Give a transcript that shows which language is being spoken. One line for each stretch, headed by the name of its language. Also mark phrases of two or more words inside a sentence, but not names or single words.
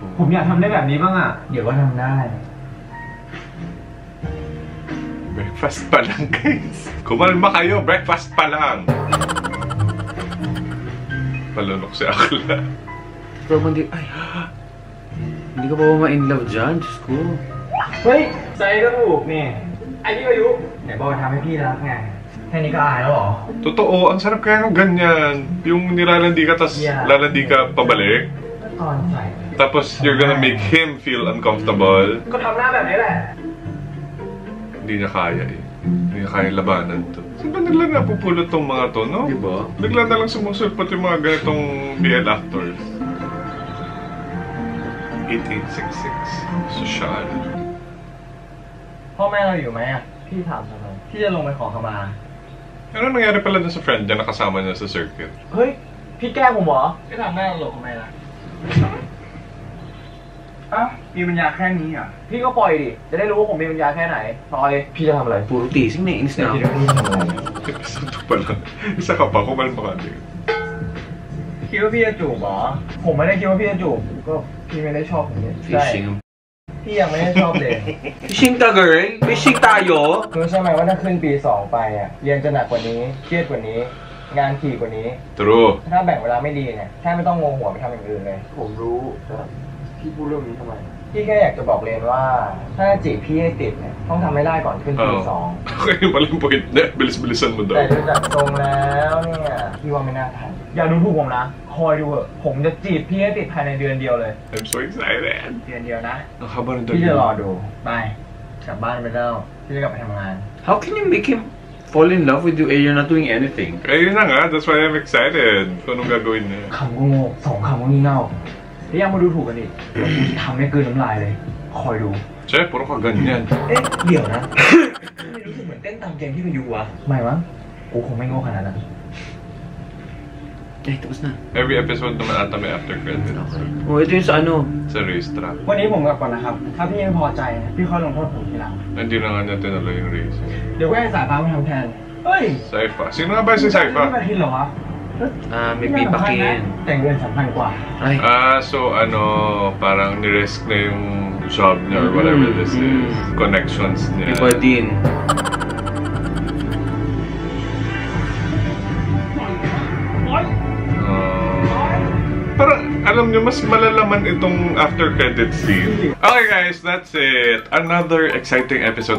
Thai: ผมอยากทำได้แบบนี้บ้างอ่ะเดี๋ยวว่าทำได้
Filipino: Breakfast pa lang, guys. Kumalma kayo, breakfast pa lang. Palunok si Akla. Pero hindi ka pa ba ma-
English: in love
Filipino: dyan? Diyos ko.
Thai: เฮ้ยใจก็ถูกนี่ไอ้พี่พายุไหนบอกทำให้พี่รักไงแค่นี้ก็อายแล้วเหรอ
Filipino: Totoo, ang sarap kaya ng ganyan. Yung nilalandi ka, tas lalandi ka pabalik.
Thai: ตอนใส่
English: Tapos you're gonna make him feel uncomfortable.
Thai: ก็ทำหน้าแบบนี้แหละ
Filipino: Hindi niya kaya eh. Hindi niya kaya labanan to. Saan ba nila napupulot tong mga to, no? Diba? Bigla na lang sumusulpot yung mga ganitong
English: BL actors.
Filipino: 8866 Social.
Thai: พ่อแม่เราอยู่ไหมอ่ะพี่ถามทำไมพี่จะลงไปขอขมา
Filipino: Ano nangyari pala dun sa friend niya na kasama niya sa circuit?
Thai: เฮ้ยพี่แกล้งผมเหรอพี่ทำหน้าตลกทำไมล่ะอ้าวมีปัญญาแค่นี้อ่ะพี่ก็ปล่อยดิจะได้รู้ว่าผมมีปัญญาแค่ไหนปล่อยพี่จะทำอะไร
Filipino: Puro tising na inis na ako.
Thai: พี่ทำอะไร
Filipino: Episode 2 pa lang. Isa ka pa, kumalma ka din.
Thai: คิดว่าพี่จะจูบเหรอผมไม่ได้คิดว่าพี่จะจูบก็พี่ไม่ได้ชอบผมเนี่ยใช่
Filipino: Fishing.
Thai: พี่ยังไม่ได้ชอบเลย
Filipino: Fishing ka, girl? Fishing tayo?
Thai: รู้ใช่ไหมว่าถ้าขึ้นปี 2 ไปอ่ะเรียนจะหนักกว่านี้เครียดกว่านี้ งานถี่กว่านี้
Filipino: True.
Thai: ถ้าแบ่งเวลาไม่ดีเนี่ยแค่ไม่ต้องงงหัวไปทำอย่างอื่นเลย ผมรู้พี่พูดเรื่องนี้ทำไมพี่แค่อยากจะบอกเรนว่า ถ้าจีบพี่ให้ติดเนี่ยต้องทำให้ได้ก่อนขึ้นปี 2
Filipino: Kaya pala yung point na, bilis-bilisan mo
Thai: แต่
Filipino: daw.
Thai: ดูจากทรงแล้วเนี่ยพี่ว่าไม่น่าทันอย่าดูถูกผมนะคอยดูเถอะผมจะจีบพี่ให้ติดภายในเดือนเดียวเลย
English: I'm so excited.
Thai: เดือนเดียวนะ
Filipino: Ang haba ng
Thai: พี่จะรอ
Filipino: dali.
Thai: ดูไปกลับบ้านไปแล้วพี่จะกลับไปทำงาน
English: How can you make him fall in love with you and you're not doing anything?
Filipino: Ayun na nga,
English: that's why I'm excited.
Filipino: Kung anong gagawin niya.
Thai: คำก็โง่สองคำก็งี่เง่าแล้วยังมาดูถูกกันอีกกูจะทำให้กลืนน้ำลายเลย คอยดู
Filipino: Che, puro ka ganyan.
Thai: เอ๊ะเดี๋ยวนะไม่รู้สึกเหมือนเต้นตามเกมที่พายุวะไม่มั้งกูคงไม่โง่ขนาดนั้น
Filipino: Ay, tapos na. Every episode naman ata may
English: after credits.
Filipino: Oh, ito yung sa ano. Sa racetrack.
Thai: วันนี้ผมกลับก่อนนะครับ ถ้าพี่ไม่พอใจเนี่ยพี่ค่อยลงโทษผมทีหลัง
Filipino: Hindi na nga niya tinalo yung race.
Thai: เดี๋ยวก็ให้สายฟ้ามาทำแทน เฮ้ย
Filipino: Saifa. Sino nga ba si
Thai: นี่
Filipino: Saifa?
Thai: มาทินเหรอวะ
Filipino: May pipakin.
Thai: แต่งเดือนสำคัญกว่า
Filipino: Ay. So ano, parang ni-risk na yung job niya
English: or whatever this is.
Filipino: Connections niya. Iba din. Parang, alam nyo, mas malalaman itong
English: after credit scene. Okay guys, that's it. Another exciting episode.